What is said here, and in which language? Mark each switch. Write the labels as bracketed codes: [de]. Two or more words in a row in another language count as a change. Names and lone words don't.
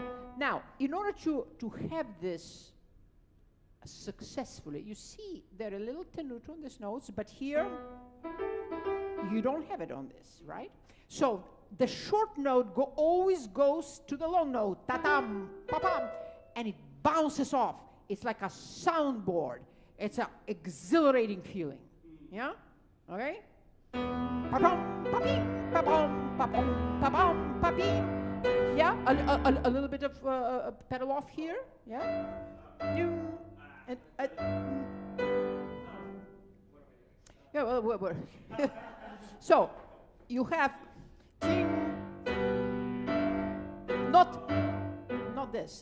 [en] Now, in order to have this successfully, you see there are a little tenuto on these notes, but here you don't have it on this, right? So the short note always goes to the long note, ta-tam, pa-pam, and it bounces off. It's like a soundboard. It's an exhilarating feeling. Yeah? Okay? Pa-pam, pa-pim, pa-pam, pa-pam, pa-pam, pa-pim. Yeah? A little bit of pedal off here. Yeah? And, yeah, well. So, you have not this.